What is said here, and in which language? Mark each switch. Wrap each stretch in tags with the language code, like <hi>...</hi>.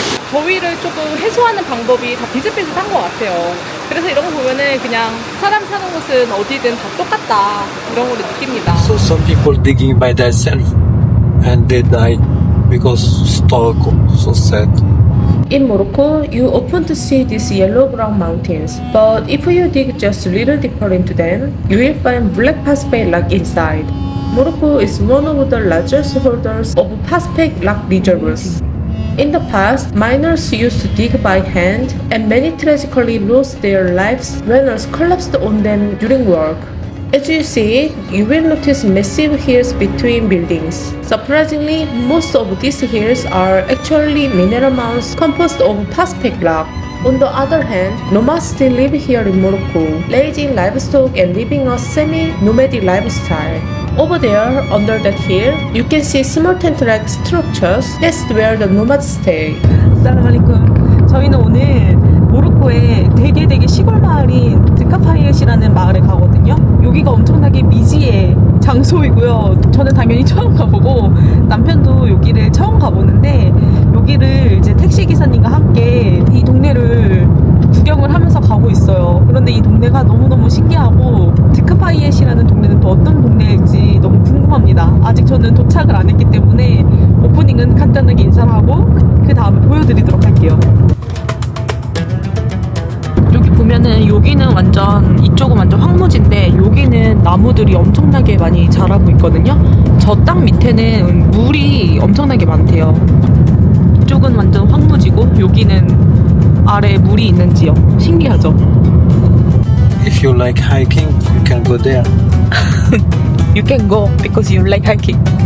<ko>더위를 조금 해소하는 방법이 다 비슷비슷한 것 같아요. 그래서 이런 거 보면은 그냥 사람 사는 곳은 어디든 다 똑같다, 이런 걸 느낍니다.</ko> <en>So some people digging by themselves and they died because stalk. So sad. In Morocco, you often see these yellow-brown mountains, but if you dig just a little deeper into them, you will find black phosphate rock inside. Morocco is one of the largest holders of phosphate rock reservoirs. In the past, miners used to dig by hand, and many tragically lost their lives when earth collapsed on them during work. As you see, you will notice massive hills between buildings. Surprisingly, most of these hills are actually mineral mounds composed of phosphate rock. On the other hand, nomads still live here in Morocco, raising livestock and living a semi-nomadic lifestyle. Over there, under that hill, you can see small tent-like structures. That's where the nomads stay.</en> <ar>살라말리쿰.</ar> <ko>저희는 오늘 모로코의 되게 시골 마을인 드카파이엣이라는 마을에 가거든요. 여기가 엄청나게 미지의 장소이고요. 저는 당연히 처음 가보고 남편도 여기를 처음 가보는데, 여기를 이제 택시 기사님과 함께 이 동네를 구경을 하면서 가고 있어요. 그런데 이 동네가 너무너무 신기하고, 드카파이엣이라는 동네는 또 어떤 동네일지 너무 궁금합니다. 아직 저는 도착을 안 했기 때문에 오프닝은 간단하게 인사를 하고 그 다음에 보여드리도록 할게요. 여기 보면은 여기는 완전, 이쪽은 완전 황무지인데 여기는 나무들이 엄청나게 많이 자라고 있거든요. 저 땅 밑에는 물이 엄청나게 많대요. 이쪽은 완전 황무지고 여기는 아래에 물이 있는 지역. 신기하죠?</ko> <en>If you like hiking, you can go there. You can go because you like hiking.</en>